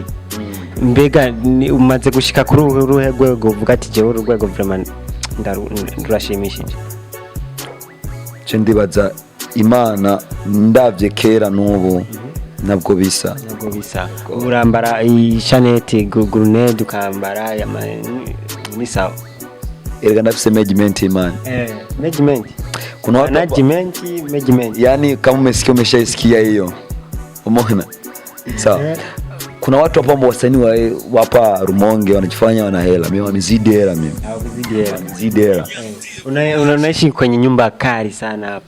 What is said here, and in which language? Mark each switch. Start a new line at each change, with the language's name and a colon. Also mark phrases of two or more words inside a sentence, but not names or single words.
Rundi: Mbega umaze gushika kuri uruhe rwego uvuga ati je urwego vraiment ndurashimishije? Je ndibaza Imana ndavye kera n'ubu nabwo bisa. Urambara ishaneti gurunede ukambara
Swahili: ni sawa.
Rundi: Erega ndafise management Imana. Management.
Swahili: Kuna watu management. Yani kama umeshaisikia hiyo. Umeona? Sawa. Kuna watu hapo wasanii wapa Rumonge wanajifanya wana hela. Mimi wamezidi hela mimi. Wamezidi hela. Unaishi kwenye nyumba kali sana hapo.